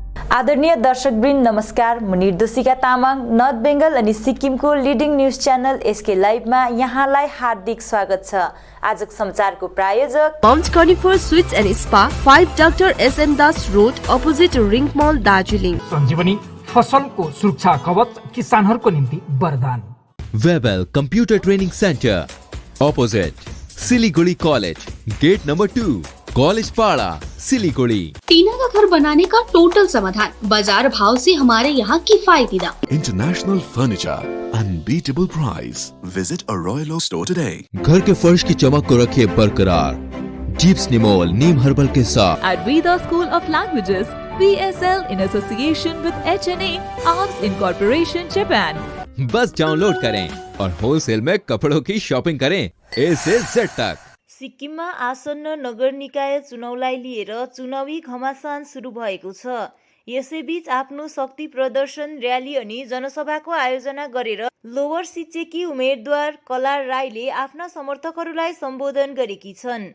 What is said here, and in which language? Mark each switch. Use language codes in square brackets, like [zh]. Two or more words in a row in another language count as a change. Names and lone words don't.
[ne] आदरणीय दर्शकवृन्द नमस्कार। म निर्दोषिका तामाङ नर्थ बेङ्गल अनि सिक्किमको [en] leading news channel [ne] एसके लाइभमा यहाँलाई हार्दिक स्वागत छ। आजको समाचारको प्रायोजक [en] Mount Conifer Sweets and Spa 5 Doctor SN Das Road opposite Ring Mall Darjeeling. [ne] सञ्जीवनी फसलको सुरक्षा कवच किसानहरूको निम्ति वरदान। [en] Webel Computer Training Center opposite Siliguri College gate number 2 College Para Siliguri. [hi] टीना का घर बनाने का टोटल समाधान, बाजार भाव से हमारे यहाँ किफायती दाम। [en] International Furniture, unbeatable price. Visit a Royal Store today. [hi] घर के फर्श की चमक को रखिए बरकरार जीप्स निमोल नीम हर्बल के साथ। [en] At Veda School of Languages, VSL in association with HNA Arms Incorporation Japan। [hi] बस डाउनलोड करें और होलसेल में कपड़ों की शॉपिंग करें A से Z तक। [ne] सिक्किममा आसन्न नगर निकाय चुनावलाई लिएर चुनावी घमासान सुरु भएको छ। यसैबीच आफ्नो शक्ति प्रदर्शन र्याली अनि जनसभाको आयोजना गरेर लोवर सिच्चेकी उम्मेदवार कला राईले आफ्ना समर्थकहरूलाई सम्बोधन गरेकी छन्।